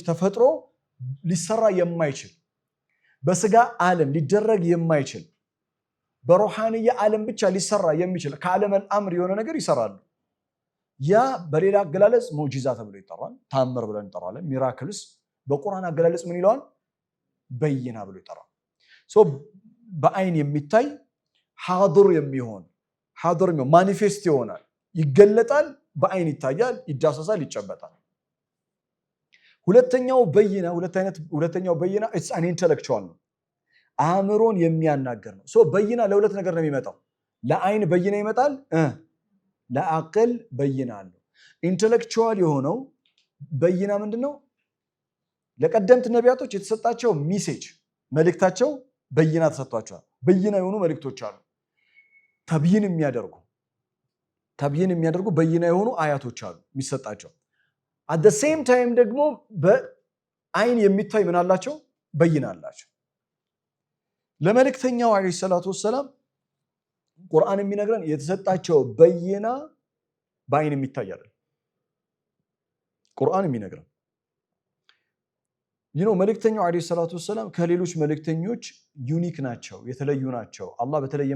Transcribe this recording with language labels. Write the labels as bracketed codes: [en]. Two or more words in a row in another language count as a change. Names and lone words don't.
[am] ተፈጥሮ ሊሰራ የማይችል በስጋ ዓለም ሊደረግ የማይችል በሩሃንያ ዓለም ብቻ ሊሰራ የሚችል ከዓለም አምር የሆነ ነገር ይሰራሉ ያ በሌላ አገላለጽ ሙዕጂዛ ተብሎ ይጠራል ታምር ብለን እንጠራለን ሚራክልስ በቁርአን አገላለጽ ምን ይለዋል በይና ብሎ ይጠራል በአይን የሚታይ ሐድር የሚሆን ማኒፌስት ይሆናል ይገለጣል በአይን ይታያል ይዳሰሳል ይጨበጣል ሁለተኛው በይና [en] it's an intellectual [am] ነው አእምሮን የሚያናገር ነው በይና ለሁለት ነገር ነው የሚመጣው ለአይን በይና ይመጣል ለአቅል በይና አለ ኢንተሌክቹዋል የሆነው በይና ምንድነው ለቀደምት ነቢያቶች የተሰጣቸው ሜሴጅ መልእክታቸው በይና ተሰጥቷቸዋል በይና የሆኑ መልእክቶች አሉ ተብይን የሚያደርጉ በይና የሆኑ አያቶች አሉ የሚሰጣቸው [en] at the same time [am] ደግሞ በአይን የሚታይ ምን አላቸው በይና አላቸው ለመልእክተኛው [ar] عليه الصلاة والسلام [am] ቁርአን የሚነግረን የተሰጣቸው በይና በአይን የሚታይ አይደል ቁርአን የሚነግረን መልእክተኛው [ar] عليه الصلاة والسلام [am] ከሌሎች መልእክተኞች ዩኒክ ናቸው የተለዩ ናቸው አላህ በተለየ